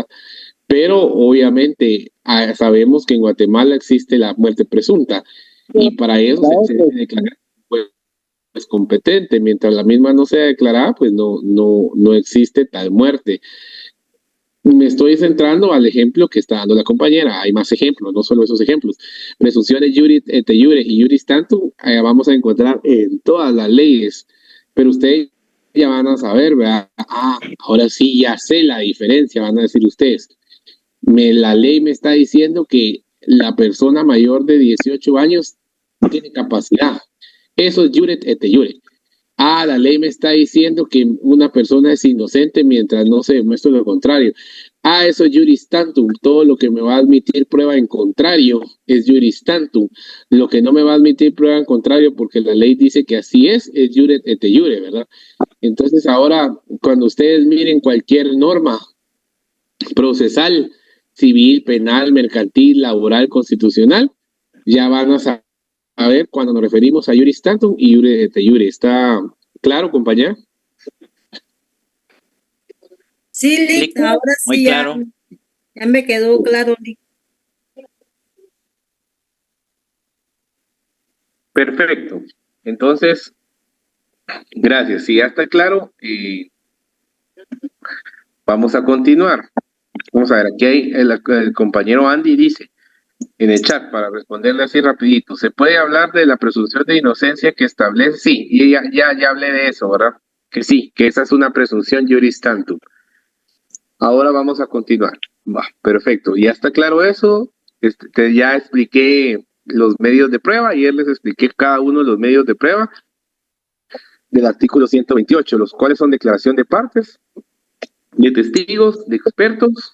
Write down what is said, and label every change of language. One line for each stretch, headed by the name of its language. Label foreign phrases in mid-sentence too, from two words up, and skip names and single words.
Spanish: Pero obviamente sabemos que en Guatemala existe la muerte presunta y para eso se declara pues competente. Mientras la misma no sea declarada, pues no existe tal muerte. Me estoy centrando al ejemplo que está dando la compañera. Hay más ejemplos, no solo esos ejemplos. Presunciones
Latin: iure et iure
Spanish: y
Latin: iuris tantum
Spanish: vamos a encontrar en todas las leyes, pero ustedes ya van a saber, ¿verdad? Ahora sí ya sé la diferencia, van a decir ustedes. La ley me está diciendo que la persona mayor de 18 años tiene capacidad. Eso es
Latin: iure et iure.
Spanish: La ley me está diciendo que una persona es inocente mientras no se demuestre lo contrario. Eso es
Latin: iuris tantum.
Spanish: Todo lo que me va a admitir prueba en contrario es
Latin: iuris tantum.
Spanish: Lo que no me va a admitir prueba en contrario porque la ley dice que así es
Latin: iure et iure,
Spanish: ¿verdad? Entonces ahora, cuando ustedes miren cualquier norma procesal, civil, penal, mercantil, laboral, constitucional, ya van a saber cuando nos referimos a
Latin: iuris tantum
Spanish: y
Latin: iure et iure.
Spanish: ¿Está claro, compañera? Sí, Lick, ahora sí muy claro. Ya me quedó claro, Lick. Perfecto. Entonces, gracias. Si ya está claro, vamos a continuar. Vamos a ver, aquí hay el compañero Andy dice en el chat, para responderle así rapidito, ¿se puede hablar de la presunción de inocencia que establece? Sí, y ya hablé de eso, ¿verdad? Que sí, que esa es una presunción
Latin: iuris tantum.
Spanish: Ahora vamos a continuar. Perfecto, ya está claro eso. Ya expliqué los medios de prueba, ayer les expliqué cada uno de los medios de prueba del artículo 128, los cuales son declaración de partes, de testigos, de expertos.